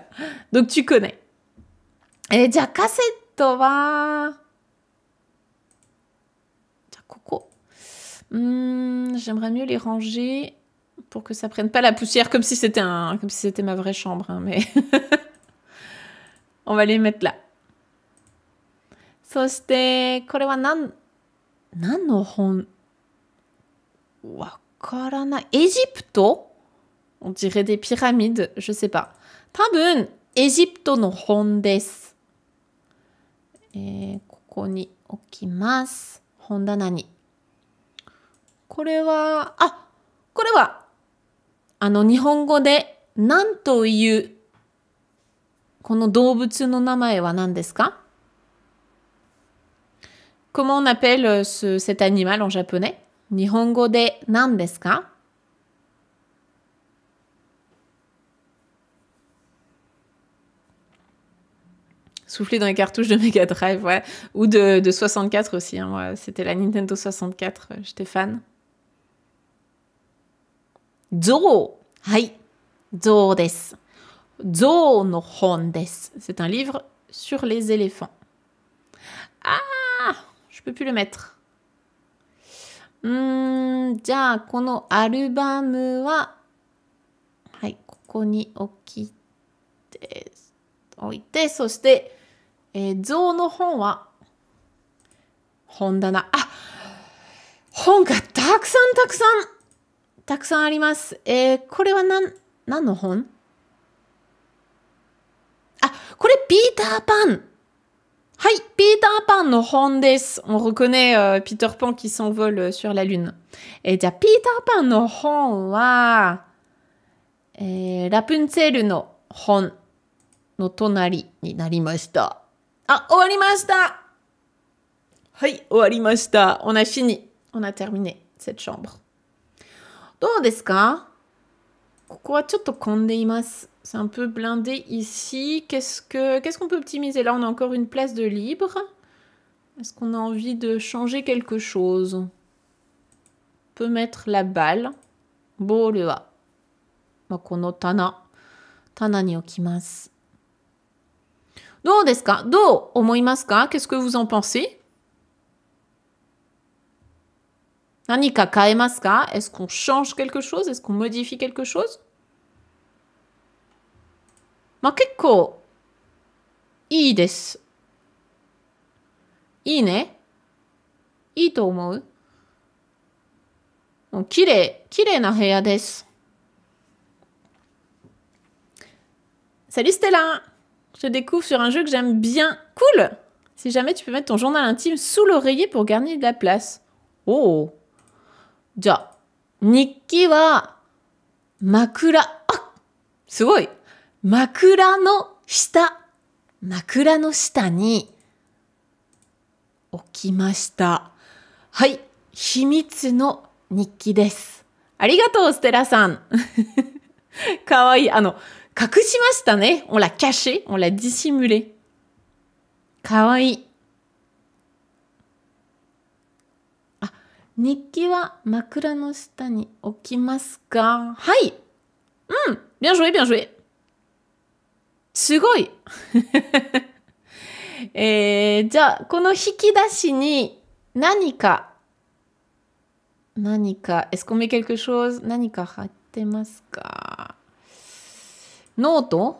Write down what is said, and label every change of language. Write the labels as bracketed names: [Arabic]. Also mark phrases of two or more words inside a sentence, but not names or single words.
[French] Donc, tu connais. Et déjà, cassette wa... J'aimerais mieux les ranger pour que ça prenne pas la poussière, comme si c'était ma vraie chambre. Hein, mais on va les mettre là. [Japanese] そして、これは何の本? わからない。エジプト? [French] On dirait des pyramides, je sais pas. [Japanese] 多分、エジプトの本です。ここに置きます。本棚に。これは、日本語で何という、この動物の名前は何ですか? [French] Comment on appelle cet animal en japonais? [Japanese] 日本語で何ですか? [French] Souffler dans les cartouches de Mega Drive, ouais. Ou de 64 aussi. Hein, ouais. C'était la Nintendo 64. J'étais fan. [Japanese] 象。はい. 象です。象の本です. [French] C'est un livre sur les éléphants. Ah! Je peux plus le mettre. [Japanese] じゃあ、このアルバムは、はい、ここに置いて、そして、象の本は、本棚。あ、本がたくさんあります。これは何の本? あ、これピーターパン。はい、ピーターパンの本です。 [French] On reconnaît Peter Pan qui s'envole sur la lune. [Japanese] じゃあ、ピーターパンの本は、ラプンツェルの本の隣になりました。あ、終わりました。はい、終わりました。 [French] On a fini. On a terminé cette chambre. どうですか? ここはちょっと混んでいます。 C'est un peu blindé ici. Qu'est-ce qu'on peut optimiser? Là, on a encore une place de libre. Est-ce qu'on a envie de changer quelque chose? On peut mettre la balle. [Japanese] ボールは、この棚に置きます。どうですか? どう思いますか? [French] Qu'est-ce que vous en pensez? [Japanese] 何か変えますか? [French] Est-ce qu'on change quelque chose? Est-ce qu'on modifie quelque chose? [Japanese] 結構いいです。いいね。いいと思う。きれいな部屋です。Salut Stella! [French] Je te découvre sur un jeu que j'aime bien. Cool! Si jamais tu peux mettre ton journal intime sous l'oreiller pour gagner de la place. Oh! [Japanese] じゃあ、日記は枕。あ、 すごい。枕の下。枕の下に置きました。はい。秘密の日記です。ありがとう、ステラさん。かわいい。隠しましたね。 [French] On l'a caché, on l'a dissimulé. [Japanese] かわいい。あ、日記は枕の下に置きますか？はい。うん。 [French] bien joué, bien joué. [Japanese] すごい。じゃあ、この引き出しに何か、 [French] est-ce qu'on met quelque chose? [Japanese] 何か入ってますか？ノート？